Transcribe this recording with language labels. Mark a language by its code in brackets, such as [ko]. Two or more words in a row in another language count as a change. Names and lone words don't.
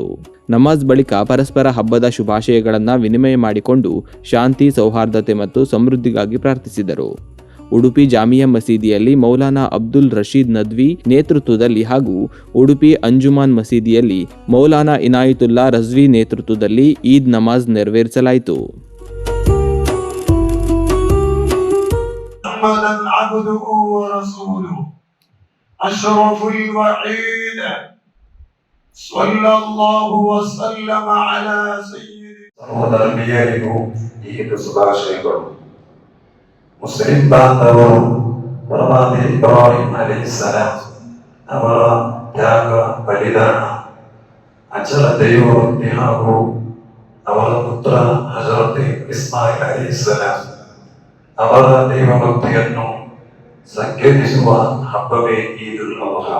[kn] ನಮಾಜ್ ಬಳಿಕ ಪರಸ್ಪರ ಹಬ್ಬದ ಶುಭಾಶಯಗಳನ್ನು ವಿನಿಮಯ ಮಾಡಿಕೊಂಡು ಶಾಂತಿ, ಸೌಹಾರ್ದತೆ ಮತ್ತು ಸಮೃದ್ಧಿಗಾಗಿ ಪ್ರಾರ್ಥಿಸಿದರು. ಉಡುಪಿ ಜಾಮಿಯಾ ಮಸೀದಿಯಲ್ಲಿ ಮೌಲಾನಾ ಅಬ್ದುಲ್ ರಶೀದ್ ನದ್ವಿ ನೇತೃತ್ವದಲ್ಲಿ ಹಾಗೂ ಉಡುಪಿ ಅಂಜುಮಾನ್ ಮಸೀದಿಯಲ್ಲಿ ಮೌಲಾನಾ ಇನಾಯತುಲ್ಲಾ ರಜ್ವಿ ನೇತೃತ್ವದಲ್ಲಿ ಈದ್ ನಮಾಜ್ ನೆರವೇರಿಸಲಾಯಿತು. [ar] محمدا عبده ورسوله أشرف الوحيد صلى الله وسلم على [kn] ಸಹೋದರರಿಗೂ ಈದ್ ಶುಭಾಶಯಗಳು. ಮುಸ್ಲಿಂ ಬಾಂಧವರು ಪ್ರವಾದಿ ಇಬ್ರಾಹಿಂ ಅಲೈಹಿಸ್ಸಲಾಂ ಅವರ ತ್ಯಾಗ, ಬಲಿದಾನ, ಅಚಲ ದೈವಭಕ್ತಿ ಹಾಗೂ ಅವರ ಪುತ್ರ ಹಜರತ್ ಇಸ್ಮಾಯಿಲ್ ಅಲೈಹಿಸ್ಸಲಾಂ ಅವರ ದೈವಭಕ್ತಿಯನ್ನು ಸಂಕೇತಿಸುವ ಹಬ್ಬವೇ ಈದುಲ್ ಅದ್ಹಾ.